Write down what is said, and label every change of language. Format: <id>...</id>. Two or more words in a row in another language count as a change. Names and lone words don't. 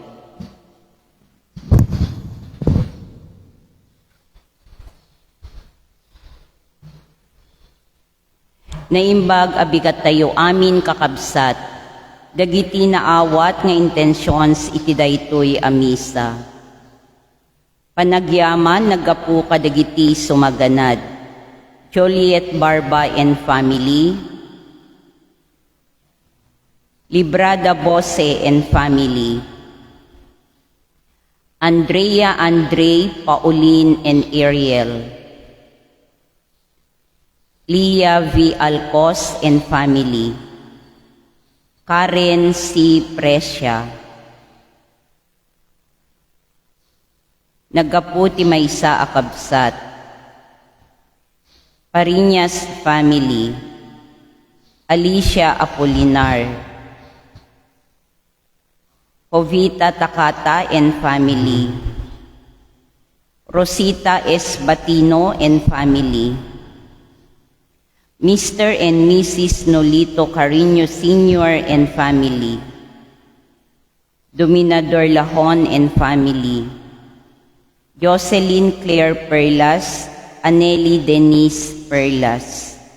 <ilo>Naimbag abigat tayo amin kakabsat, dagiti naawat nga intentions iti daytoy a misa. Panagyaman naggapu kadagiti sumaganad.</ilo> <en>Juliet Barba and family, Librada Bose and family, Andrea Andre, Pauline and Ariel, Lia V. Alcos and family, Karen C.</en> <ilo>Presya, naggaputi maysa akabsat, Pariñas family, Alicia Apolinar, Jovita Takata and family, Rosita S.</ilo> <en>Batino and family, Mr. and Mrs. Nolito Carino Sr. and family, Dominador Lahon and family, Jocelyn Claire Perlas, Anneli Denise Perlas.</en>